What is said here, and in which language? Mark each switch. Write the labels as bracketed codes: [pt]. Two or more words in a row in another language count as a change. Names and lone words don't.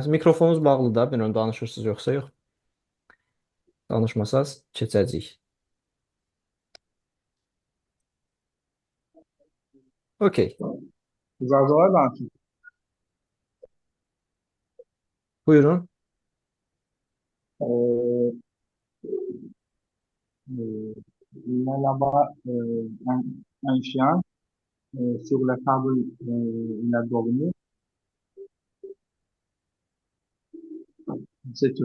[az] Mikrofonunuz bağlıdır da. Bilmirəm danışırsınız yoxsa yox. Danışmasaz keçəcəyik. Okey. Zazolar danışın. Buyurun. [fr] Euh, il y a là-bas un chien sur la table, il a dormi, c'est tout.